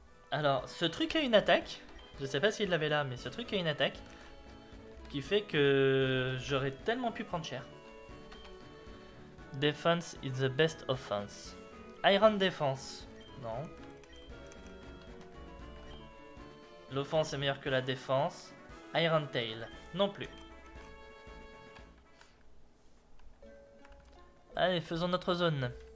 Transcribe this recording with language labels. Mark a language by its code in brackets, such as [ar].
[fr] Alors, ce truc a une attaque. Je sais pas s'il l'avait là, mais ce truc a une attaque qui fait que j'aurais tellement pu prendre cher. [en] Defense is the best offense. [fr] Iron Defense. Non. L'offense est meilleure que la défense. Iron Tail. Non plus. Allez, faisons notre zone.